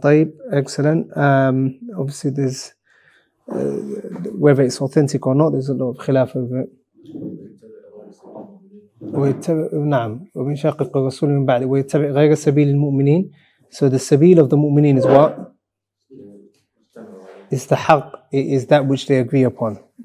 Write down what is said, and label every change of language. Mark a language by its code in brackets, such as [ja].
[en] طيب, excellent. Obviously there's whether it's authentic or not, there's a lot of khilaf over it. [ar] نعم ومن شاقق الرسول من بعد ويتبع غير سبيل المؤمنين. [en] So the sabil of the mu'mineen is what? Is the haqq, it is that which they agree upon.